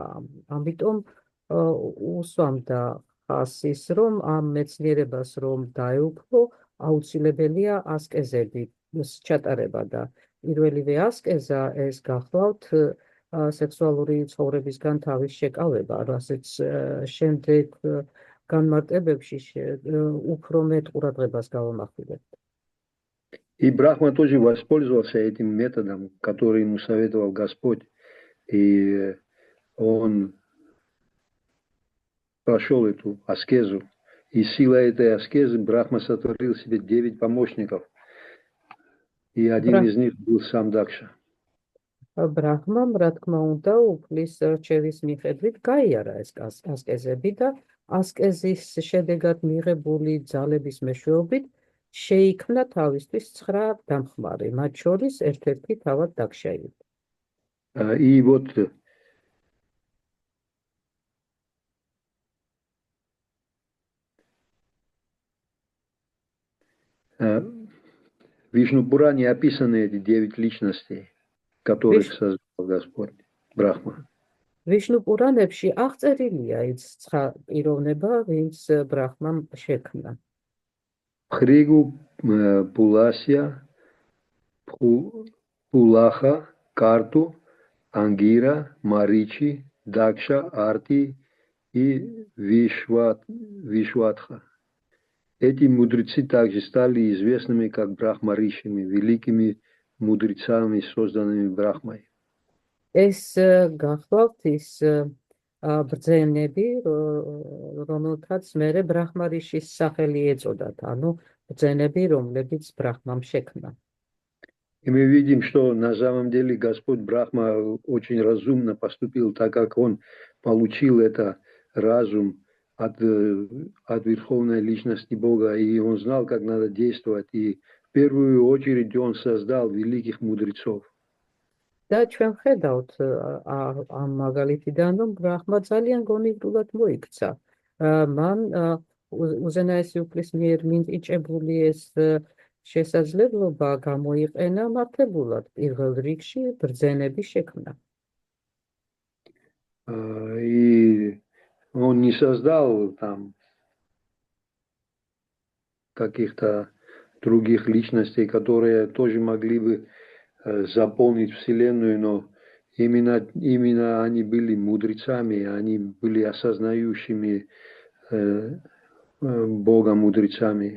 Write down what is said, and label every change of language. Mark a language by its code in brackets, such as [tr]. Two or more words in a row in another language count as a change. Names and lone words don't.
[ka] ამიტომ უსვამდა ხასის, რომ ამ მეცნიერებას რომ დაეუფლო, აუცილებელია ასკეზები ჩატარება და პირველივე ასკეზა ეს გახლავთ სექსუალური ცხოვრებისგან თავის შეკავება, რასაც შემდეგ განმარტებებში უფრო მეტ ყურადღებას გავამახვილებთ. [ru] И Брахма тоже воспользовался этим методом, который ему советовал Господь, и он прошел эту аскезу. И силой этой аскезы Брахма сотворил себе 9 помощников. И один из них был сам Дакша. [ka] ბრაჰმამ, რა თქმა უნდა, უფლის რჩევის მიხედვით გაიარა ეს ასკეზები და ასკეზის შედეგად მიღებული ძალების მეშვეობით შეიქმნა თავისთვის 9 დამხმარე, მათ შორის ერთ-ერთი თავად დაქშა იყო. [ru] И вот в Вишну-Пуране описаны эти 9 личностей, которых создал Господь, Брахма. [ka] ვიშნუ-პურანებში აღწერილია ის 9 პიროვნება, ვინც ბრაჰმამ შექმნა. [ru] Хригу, Пуласья, Пулаха, Карту, Ангира, Маричи, Дакша, Арти и Вишватха. Эти мудрецы также стали известными как Брахмаришами, великими мудрецами, созданными Брахмой. [ka] ეს გახლავთ ის ბრძენები, რომელთაც მერე ბრაჰმარიშის სახელი ეწოდათ, ანუ ბრძენები, რომლებიც ბრაჰმამ შექმნა. [ru] И мы видим, что на самом деле Господь Брахма очень разумно поступил, так как он получил это разум от Верховной Личности Бога, и он знал, как надо действовать, и в первую очередь он создал великих мудрецов. [ka] და ჩვენ ხედავთ ამ მაგალითიდან, რომ ბრაჰმა ძალიან გონივრულად მოიქცა. მან უზენაესი უფლის მიერ მინიჭებული ეს შესაძლებლობა გამოიყენა მართებულად პირველ რიგში ბრძენების შექმნა. [ru] И он не создал там каких-то других личностей, которые тоже могли бы заполнить Вселенную, но именно они были мудрецами, они были осознающими Бога мудрецами.